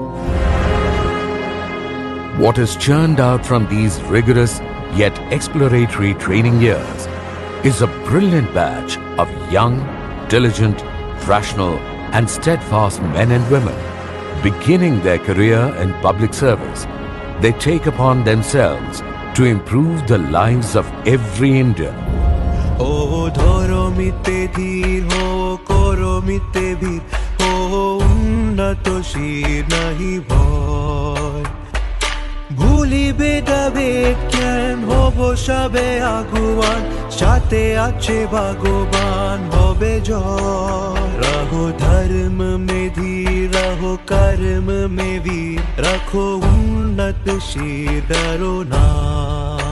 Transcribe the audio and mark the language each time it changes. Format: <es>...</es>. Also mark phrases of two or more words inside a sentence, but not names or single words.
<en>What is churned out from these rigorous yet exploratory training years is a brilliant batch of young, diligent, rational and steadfast men and women beginning their career in public service. They take upon themselves to improve the lives of every Indian.</en> <bn>ও ধরো মিতে ধীর হো করো মিতে ভির হো উন্নত শির নাহি ভয় ভুলিবে যাবে জ্ঞান হব সবে আগুয়ান সাথে আছে ভগবান হবে জয়</bn> <hi>रहो धर्म में धीर रहो कर्म में वीर रखो उन्नत शीर डरो ना</hi>